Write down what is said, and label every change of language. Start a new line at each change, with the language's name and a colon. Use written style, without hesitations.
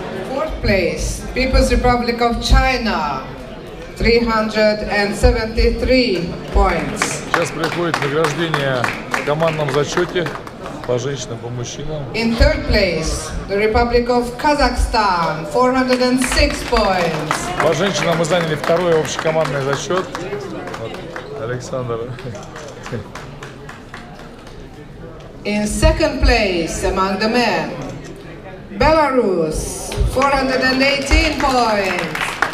English: Fourth place, People's Republic of China, 373 points.
Russian: Сейчас происходит награждение в командном зачете по женщинам, по мужчинам.
English: In third place, the Republic of Kazakhstan, 406 points.
Russian: По женщинам мы заняли второй общекомандный зачет. Вот, Александр.
English: In second place among the men, Belarus, 418 points.